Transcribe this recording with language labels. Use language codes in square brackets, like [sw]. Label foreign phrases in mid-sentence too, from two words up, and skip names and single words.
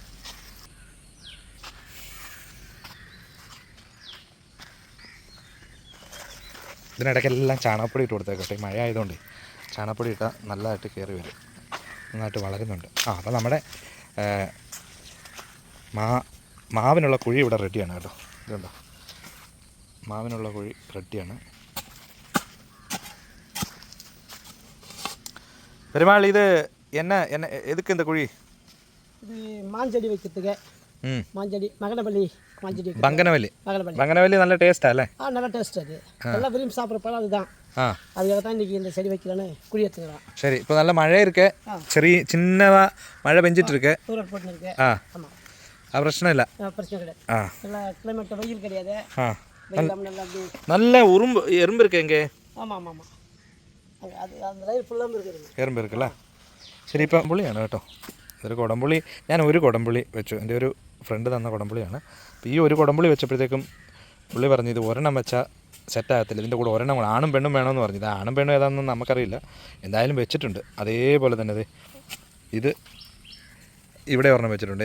[ml] ഇതിനിടയ്ക്കെല്ലാം ചാണകപ്പൊടി ഇട്ട് കൊടുത്തേക്കട്ടെ. മഴ ആയതുകൊണ്ട് ചാണകപ്പൊടി ഇട്ടാൽ നല്ലതായിട്ട് കയറി വരും, നന്നായിട്ട് വളരുന്നുണ്ട്. അപ്പോൾ നമ്മുടെ മാവിനുള്ള കുഴി ഇവിടെ റെഡിയാണ് കേട്ടോ. ഇതുണ്ടോ, മാവിനുള്ള കുഴി റെഡിയാണ്. [ta] பெருமாள் இது என்ன என்ன எதுக்கு இந்த குழி? இது மாஞ்செடி வைக்கிறதுக்கு. மாஞ்செடி மகனவள்ளி மாஞ்செடி. பங்கனவள்ளி. பங்கனவள்ளி நல்ல டேஸ்டா இல்லை? நல்ல டேஸ்ட். அது நல்லா விரும்பி சாப்பிட்ற பழம் அதுதான். அதுக்காக தான் இன்றைக்கி இந்த செடி வைக்கலான்னு குழி எடுத்துக்கலாம். சரி, இப்போ நல்ல மழை இருக்கு, சரி சின்னதாக மழை பெஞ்சிட்டு இருக்கு. தூரல் போட்டு இருக்கு. ஆமாம், அது பிரச்சனை இல்லை. பிரச்சனை கிடையாது. நல்லா கிளைமேட் வெயில் கிடையாது. நல்ல எறும்பு இருக்கு எங்கே? ஆமாம் ஆமாம் ஆமாம், [ml] അത് അത് ലൈൻ ഫുള്ളും ഇരിക്കുന്നു. എറുമ്പ് ഇരിക്കല്ലേ. ശരി, ഇപ്പം പുളിയാണ് കേട്ടോ. ഇതൊരു കുടംപുളി. ഞാൻ ഒരു കുടംപുളി വെച്ചു, എൻ്റെ ഒരു ഫ്രണ്ട് തന്ന കുടംപുളിയാണ്. അപ്പോൾ ഈ ഒരു കുടംപുളി വെച്ചപ്പോഴത്തേക്കും പുള്ളി പറഞ്ഞു ഇത് ഒരെണ്ണം വെച്ചാൽ സെറ്റാകത്തില്ല, ഇതിൻ്റെ കൂടെ ഒരെണ്ണം ആണും പെണ്ണും വേണമെന്ന് പറഞ്ഞു. ഇത് ആണും പെണ്ണും ഏതാണെന്ന് നമുക്കറിയില്ല, എന്തായാലും വെച്ചിട്ടുണ്ട്. അതേപോലെ തന്നെ ഇത് ഇവിടെ ഒരെണ്ണം വെച്ചിട്ടുണ്ട്.